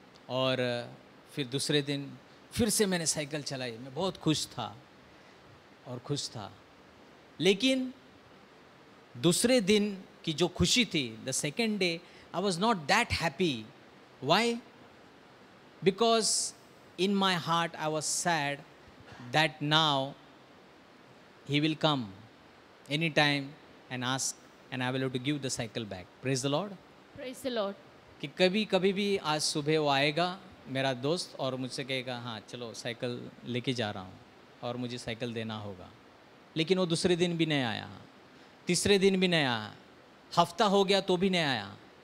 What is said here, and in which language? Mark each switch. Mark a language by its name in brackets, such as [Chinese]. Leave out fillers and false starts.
[Hindi] और फिर दूसरे दिन फिर से मैंने साइकिल चलाई. मैं बहुत खुश था. लेकिन दूसरे दिन की जो खुशी थी, [English] The second day, I was not that happy. Why? Because in my heart I was sad that now he will come anytime and ask, and I will have to give the cycle back. Praise the Lord. Praise the Lord. [Hindi] कि कभी भी आज सुबह वो आएगा मेरा दोस्त और मुझसे कहेगा, हाँ चलो साइकिल लेके जा रहा हूँ और मुझे साइकिल देना होगा. लेकिन वो दूसरे दिन भी नहीं आया, तीसरे दिन भी नहीं आया, हफ्ता हो गया तो भी नहीं आया.